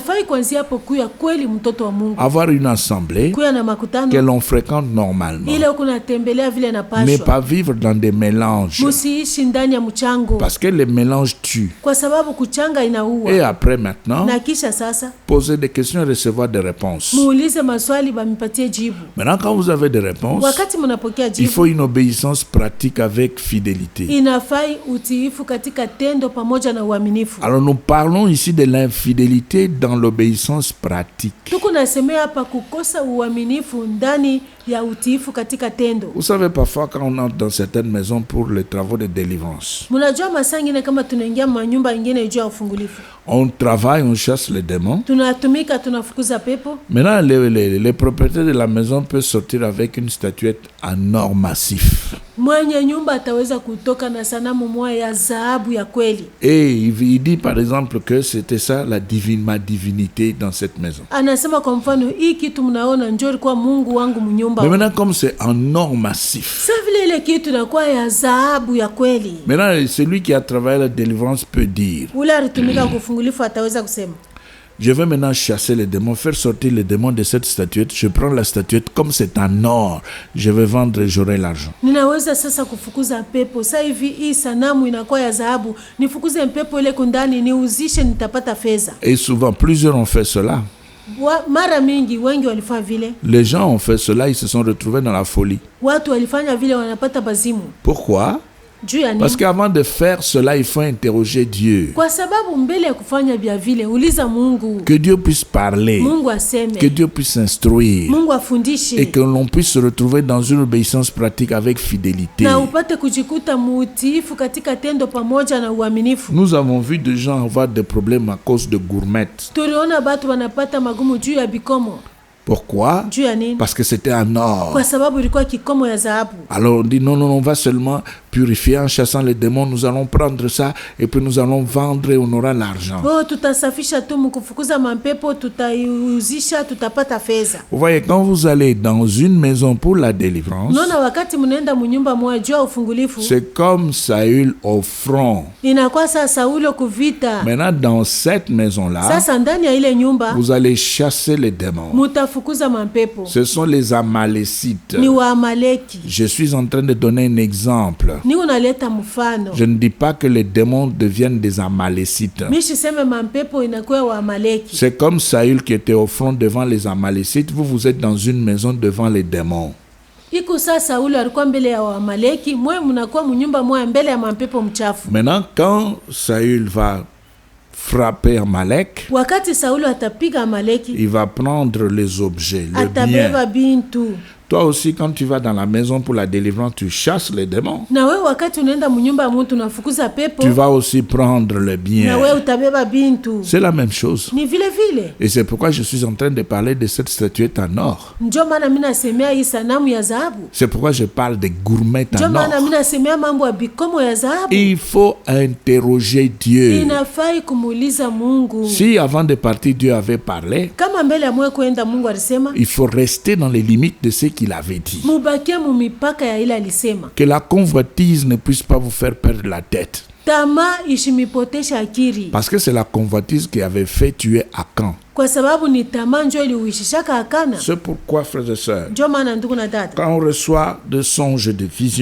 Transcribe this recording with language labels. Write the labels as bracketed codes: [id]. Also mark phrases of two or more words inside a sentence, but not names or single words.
[fr] Avoir une assemblée que l'on fréquente normalement, mais pas vivre dans des mélanges, parce que les mélanges tuent. Et après maintenant, poser des questions et recevoir des réponses. Maintenant quand vous avez des réponses, [sw] wakati mnapokea [fr] il [sw] jibu, [fr] faut une obéissance pratique avec fidélité. [sw] inafai utiifu katika tendo pamoja na uaminifu. [fr] Alors nous parlons ici de l'infidélité dans l'obéissance pratique. [sw] Tuko nasemea hapa kukosa uaminifu ndani ya utiifu katika tendo. [fr] Vous savez, parfois quand on entre dans certaines maisons pour les travaux de délivrance, [sw] Mnajua masaa ingine kama tunaingia manyumba ingine juu ya ufungulifu, [fr] on travaille, on chasse les démons. [sw] tunatumika, tunafukuza pepo. [fr] Maintenant, les propriétaires de la maison peuvent sortir avec une statuette en or massif. [sw] Mwenye nyumba ataweza kutoka na sanamu moja ya dhahabu ya kweli. [fr] Et il dit par exemple que c'était ça ma divinité dans cette maison. [sw] Anasema kwa mfano, hii kitu mnaona njoo ilikuwa Mungu wangu mnyumba. [fr] Mais maintenant, comme c'est en or massif, [sw] Sasa vile ile kitu inakuwa ya dhahabu ya kweli. [fr] maintenant celui qui a travaillé la délivrance peut dire, [sw] Ule alitumika kufungulifu ataweza kusema, [fr] je vais maintenant chasser les démons, faire sortir les démons de cette statuette. Je prends la statuette, comme c'est en or, je vais vendre et j'aurai l'argent. [sw] ninaweza sasa kufukuza pepo. Sasa hivi hii sanamu inakuwa ya dhahabu, nifukuze pepo ile kundani, niuzishe, nitapata fedha. [fr] Et souvent, plusieurs ont fait cela. [sw] Mara mingi wengi walifanya vile. [fr] Les gens ont fait cela, ils se sont retrouvés dans la folie. [sw] Watu walifanya vile, wanapata bazimu. [fr] Pourquoi? [sw] Juu ya nini? [fr] Parce qu'avant de faire cela, il faut interroger Dieu. [sw] Kwa sababu mbele ya kufanya vya vile, uliza Mungu. [fr] Que Dieu puisse parler. [sw] Mungu aseme. [fr] Que Dieu puisse instruire. [sw] Mungu afundishe. [fr] Et que l'on puisse se retrouver dans une obéissance pratique avec fidélité. [sw] Na upate kujikuta mutiifu katika tendo pamoja na uaminifu. [fr] Nous avons vu des gens avoir des problèmes à cause de gourmettes. [sw] Tuliona batu wanapata magumu juu ya bikomo. [fr] Pourquoi? [sw] Juu ya nini? [fr] Parce que c'était en or. [sw] Kwa sababu ilikuwa kikomo ya dhahabu. [fr] Alors on dit non, on va seulement purifier en chassant les démons. Nous allons prendre ça et puis nous allons vendre et on aura l'argent. [sw] Oh, tutasafisha tu mkufukuza mapepo, tutaiuzisha, tutapata fedha. [fr] Vous voyez, quand vous allez dans une maison pour la délivrance, [sw] Nona wakati mnaenda mnyumba moja juu ya ufungulifu, [fr] c'est comme Saül au front. [sw] inakuwa sasa Saulo kuvita. [fr] Maintenant, dans cette maison-là, [sw] Sasa ndani ya ile nyumba, [fr] vous allez chasser les démons. [sw] mutafukuza mapepo. [fr] Ce sont les Amalécites. [sw] Ni wa Amaleki. [fr] Je suis en train de donner un exemple. [sw] Ni unaleta mfano. [fr] Je ne dis pas que les démons deviennent des Amalécites. [sw] Mishi sema mapepo inakuwa wa Amaleki. [fr] C'est comme Saül qui était au front devant les Amalécites. Vous êtes dans une maison devant les démons. [sw] Iko sasa Saulo alikuwa mbele ya Amaleki, mwe mnakuwa mnyumba moja mbele ya mapepo mchafu. [fr] Maintenant, quand Saül va frapper Amalek, [sw] wakati Saulo atapiga Amaleki, [fr] il va prendre les objets, le [sw] atabeba [fr] bien. [sw] bintu. [fr] Toi aussi, quand tu vas dans la maison pour la délivrance, tu chasses les démons. [sw] Na wewe wakati unaenda mnyumba mtu unafukuza pepo, [fr] Tu vas aussi prendre le bien. [sw] na wewe utabeba bintu. [fr] C'est la même chose. [sw] Ni vile vile. [fr] Et c'est pourquoi je suis en train de parler de cette statuette en or. [sw] Ndio maana mimi nasemea hii sanamu ya dhahabu. [fr] C'est pourquoi je parle des gourmettes [sw] Ndio [fr] en [sw] maana mimi [fr] or. [sw] nasemea mambo ya bikomo ya dhahabu. [fr] Il faut interroger Dieu. [sw] Inafai kumuuliza Mungu. [fr] Si avant de partir, Dieu avait parlé, [sw] Kama mbele ya mwe kwenda Mungu alisema, [fr] il faut rester dans les limites de ce qu'il avait dit. [sw] mubakie mu mipaka ya ile alisema. [fr] Que la convoitise ne puisse pas vous faire perdre la tête. [sw] Tamaa ishimipotesha akili. [fr] Parce que c'est la convoitise qui avait fait tuer Akan. [sw] Kwa sababu ni tamaa ndio iliuishishaka Akana. [fr] C'est pourquoi, frères et sœurs, [sw] Ndio maana ndugu na dada, [fr] quand on reçoit des songes de vision,